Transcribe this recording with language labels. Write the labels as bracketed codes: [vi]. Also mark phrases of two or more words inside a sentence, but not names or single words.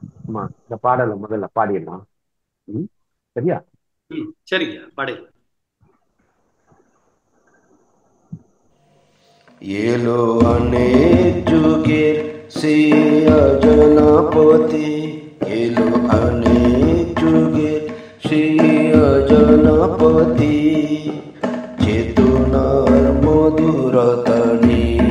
[ta] ஆமா, இந்த பாடலை முதல்ல பாடிடலாம். ம், சரியா? ம், சரிங்க, பாடு. [bn] এলো অনেক যুগের সেই অজনপতি, এলো অনেক যুগের সেই অজনপতি, চেতনার মধুরতানি,